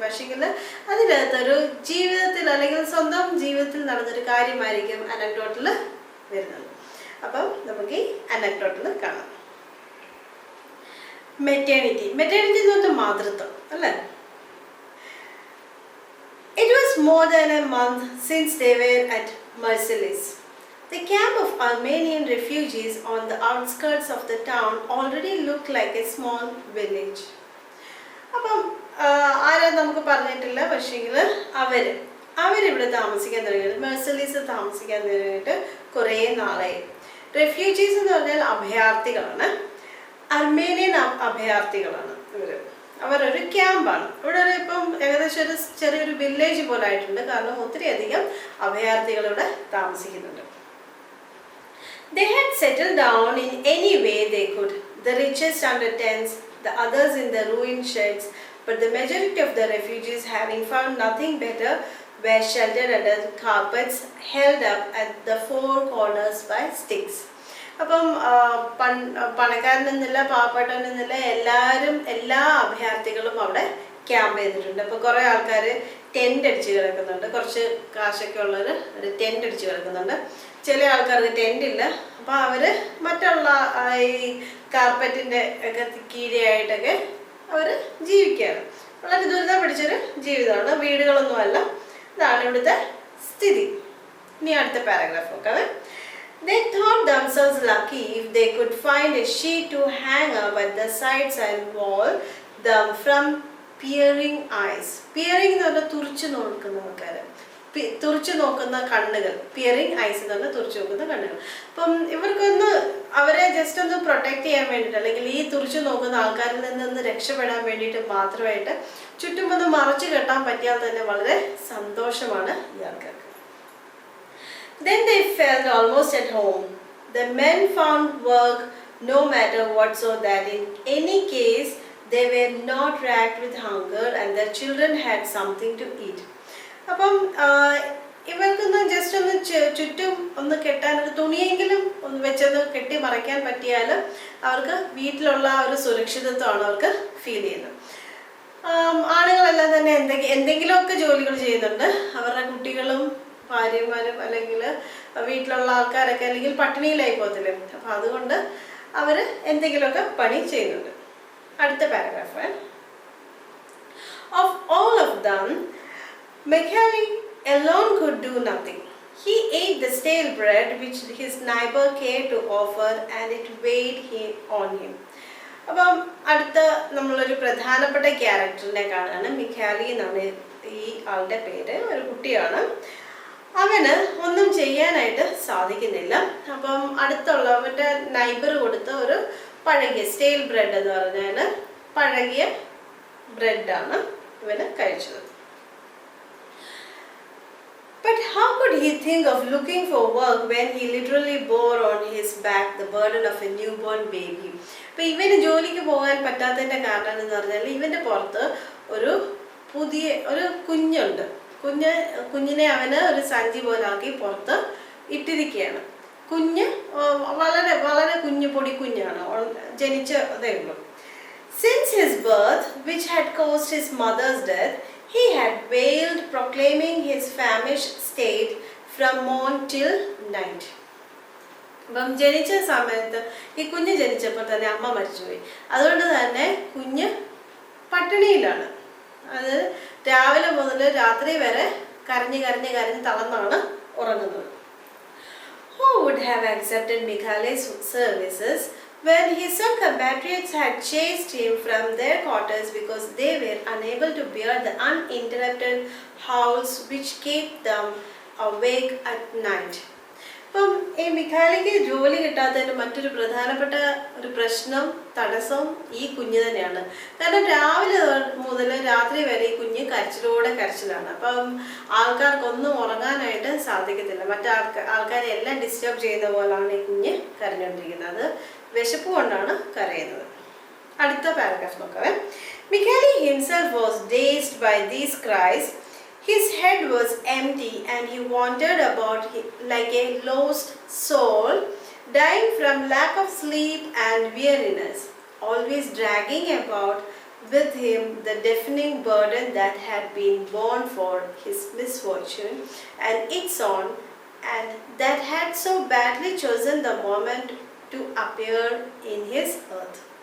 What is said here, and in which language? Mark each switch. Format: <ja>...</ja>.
<ml>പക്ഷേങ്കിൽ അതിനകത്തൊരു ജീവിതത്തിൽ അല്ലെങ്കിൽ സ്വന്തം ജീവിതത്തിൽ നടന്നൊരു കാര്യമായിരിക്കും അനക്ഡോട്ടിൽ വരുന്നത്. അപ്പം നമുക്ക് ഈ അനക്ഡോട്ടിൽ കാണാം. മെറ്റേണിറ്റി എന്ന് പറഞ്ഞാൽ മാതൃത്വം അല്ലേ.</ml> <en>It was more than a month since they were at Marseilles. The camp of Armenian refugees on the outskirts of the town already looked like a small village.</en> <ml>അപ്പം ആരാ നമുക്ക് പറഞ്ഞിട്ടില്ല, പക്ഷേങ്കിൽ അവരിവിടെ താമസിക്കാൻ തുടങ്ങിയിട്ട് മെർസലീസ് താമസിക്കാൻ തുടങ്ങിയിട്ട് കുറേ നാളായി. റെഫ്യൂജീസ് എന്ന് പറഞ്ഞാൽ അഭയാർത്ഥികളാണ്, അർമേനിയൻ അഭയാർത്ഥികളാണ് ഇവർ. അവരൊരു ക്യാമ്പാണ്. ഇവിടെ ഇപ്പം ഏകദേശം ഒരു ചെറിയൊരു വില്ലേജ് പോലെ ആയിട്ടുണ്ട്, കാരണം ഒത്തിരി അധികം അഭയാർത്ഥികൾ ഇവിടെ താമസിക്കുന്നുണ്ട്.</ml> <en>They had settled down in any way they could, the richest under tents, the others in the ruined sheds, but the majority of the refugees, having found nothing better, were sheltered under carpets held up at the four corners by sticks.</en> <ml>അപ്പം പണക്കാരനെന്നില്ല പാവപ്പെട്ടവനെന്നില്ല എല്ലാ അഭയാർത്ഥികളും അവിടെ camp ചെയ്തിട്ടുണ്ട്. അപ്പോൾ കുറേ ആൾക്കാർ tent അടിച്ച് കിടക്കുന്നുണ്ട്, കുറച്ച് കാശൊക്കെ ഉള്ളവർ ഒരു ടെൻ്റ് അടിച്ച് കിടക്കുന്നുണ്ട്. ചില ആൾക്കാർക്ക് ടെൻ്റ് ഇല്ല. അപ്പോൾ അവർ മറ്റുള്ള ഈ കാർപ്പറ്റിൻ്റെ ഒക്കെ കീഴെയായിട്ടൊക്കെ അവർ ജീവിക്കുകയാണ്. വളരെ ദുരിതം പിടിച്ചൊരു ജീവിതമാണ്, വീടുകളൊന്നുമല്ല. ഇതാണ് ഇവിടുത്തെ സ്ഥിതി. ഇനി അടുത്ത പാരഗ്രാഫ് നോക്കാം.</ml> <en>They thought themselves lucky if they could find a sheet to hang up at the sides and wall them from peering eyes.</en> <ml>Peering എന്ന് പറഞ്ഞാൽ തുറിച്ചു നോക്കുന്ന ആൾക്കാർ, തുറിച്ചു നോക്കുന്ന കണ്ണുകൾ. പിയറിങ് ഐസ് എന്ന് പറഞ്ഞാൽ തുറിച്ചു നോക്കുന്ന കണ്ണുകൾ. അപ്പം ഇവർക്കൊന്ന് അവരെ ജസ്റ്റ് ഒന്ന് പ്രൊട്ടക്ട് ചെയ്യാൻ വേണ്ടിയിട്ട്, അല്ലെങ്കിൽ ഈ തുറിച്ചു നോക്കുന്ന ആൾക്കാരിൽ നിന്നൊന്ന് രക്ഷപ്പെടാൻ വേണ്ടിയിട്ട് മാത്രമായിട്ട് ചുറ്റും ഒന്ന് മറച്ചു കെട്ടാൻ പറ്റിയാൽ തന്നെ വളരെ സന്തോഷമാണ് ഈ ആൾക്കാർക്ക്.</ml> <en>Then they felt almost at home. The men found work no matter what, so that in any case they were not racked with hunger and their children had something to eat.</en> <ml>അപ്പം ഇവർക്കൊന്ന് just ഒന്ന് ചുറ്റും ഒന്ന് കെട്ടാൻ ഒരു തുണിയെങ്കിലും ഒന്ന് വെച്ചൊന്ന് കെട്ടി മറയ്ക്കാൻ പറ്റിയാൽ അവർക്ക് വീട്ടിലുള്ള ഒരു സുരക്ഷിതത്വമാണ് അവർക്ക് ഫീൽ ചെയ്യുന്നത്. ആണുങ്ങളെല്ലാം തന്നെ എന്തെങ്കിലുമൊക്കെ ജോലികൾ ചെയ്യുന്നുണ്ട്. അവരുടെ കുട്ടികളും ഭാര്യമാരും അല്ലെങ്കിൽ വീട്ടിലുള്ള ആൾക്കാരൊക്കെ അല്ലെങ്കിൽ പട്ടിണിയിലായി പോകത്തില്ലേ. അപ്പം അതുകൊണ്ട് അവർ എന്തെങ്കിലുമൊക്കെ പണി ചെയ്യുന്നുണ്ട്. അടുത്ത paragraph.</ml> <en>Of all of them, Michaeli alone could do nothing. He ate the stale bread which his neighbor cared to offer, and it weighed on him.</en> <ml>അപ്പം അടുത്ത നമ്മളൊരു പ്രധാനപ്പെട്ട ക്യാരക്ടറിനെ കാണുകയാണ്. മിഖാലി എന്നാണ് ഈ ആളുടെ പേര്. ഒരു കുട്ടിയാണ്. അവന് ഒന്നും ചെയ്യാനായിട്ട് സാധിക്കുന്നില്ല. അപ്പം അടുത്തുള്ളവൻ്റെ നൈബർ കൊടുത്ത ഒരു പഴകിയ സ്റ്റെയിൽ ബ്രെഡ് എന്ന് പറഞ്ഞാൽ പഴകിയ ബ്രെഡാണ് ഇവന് കഴിച്ചത്.</ml> <en>But how could he think of looking for work when he literally bore on his back the burden of a newborn baby?</en> <ml>അപ്പോൾ ഇവന് ജോലിക്ക് പോകാൻ പറ്റാത്തതിൻ്റെ കാരണം എന്ന് പറഞ്ഞാൽ ഇവൻ്റെ പുറത്ത് ഒരു കുഞ്ഞുണ്ട്. കുഞ്ഞിനെ അവന് ഒരു സഞ്ചി പോലാക്കി പുറത്ത് ഇട്ടിരിക്കുകയാണ്. കുഞ്ഞ് വളരെ വളരെ പൊടിക്കുഞ്ഞാണ്, ജനിച്ചതേ ഉള്ളൂ.</ml> <en>Since his birth, which had caused his mother's death, he had wailed, proclaiming his famished state from morn till night.</en> <ml>അപ്പം ജനിച്ച സമയത്ത് ഈ കുഞ്ഞ് ജനിച്ചപ്പോൾ തന്നെ അമ്മ മരിച്ചുപോയി. അതുകൊണ്ട് തന്നെ കുഞ്ഞ് പട്ടിണിയിലാണ്. അത് രാവിലെ മുതൽ രാത്രി വരെ കരഞ്ഞ് തളർന്നാണ് ഉറങ്ങുന്നത്.</ml> <en>Who would have accepted Mikhai's services when his son compatriots had chased him from their quarters because they were unable to bear the uninterrupted howls which kept them awake at night?</en> <ml>അപ്പം ഈ മിഖായിക്ക് ജോലി കിട്ടാത്തതിന് മറ്റൊരു പ്രധാനപ്പെട്ട ഒരു പ്രശ്നം, തടസ്സം ഈ കുഞ്ഞ് തന്നെയാണ്. കാരണം രാവിലെ മുതൽ രാത്രി വരെ ഈ കുഞ്ഞ് കരച്ചിലാണ്. അപ്പം ആൾക്കാർക്കൊന്നും ഉറങ്ങാനായിട്ട് സാധിക്കത്തില്ല. ആൾക്കാരെ എല്ലാം ഡിസ്റ്റർബ് ചെയ്യുന്ന പോലാണ് ഈ കുഞ്ഞ് കരഞ്ഞുകൊണ്ടിരിക്കുന്നത്. അത് വിശപ്പ് കൊണ്ടാണ് കരയുന്നത്. അടുത്ത പാരഗ്രാഫ് നോക്കാം.</ml> <en>Mikhail himself was dazed by these cries. His head was empty and he wandered about like a lost soul, dying from lack of sleep and weariness, always dragging about with him the deafening burden that had been borne for his misfortune and its own, and that had so badly chosen the moment to appear in his earth.</en>